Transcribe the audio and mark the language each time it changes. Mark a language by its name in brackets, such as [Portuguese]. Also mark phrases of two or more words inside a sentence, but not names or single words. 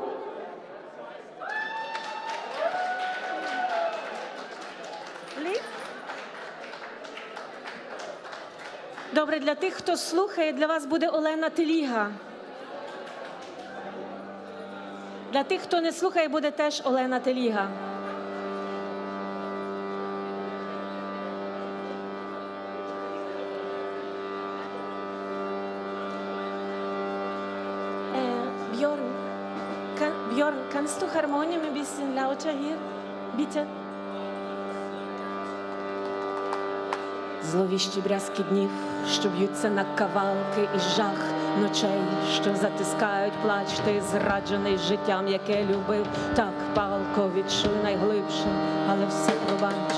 [Ukrainian] Добре, для тих, хто слухає, для вас буде Олена Теліга. Для тих, хто не слухає, буде теж Олена Теліга. [German] Björn, kannst du Harmonium ein bisschen lauter hier? Bitte. [Ukrainian] Зловіщі брязки днів, що б'ються на кавалки, і жах ночей, що затискають плач. Ти зраджений життям, яке любив, так палко відчуй найглибше, але все пробач.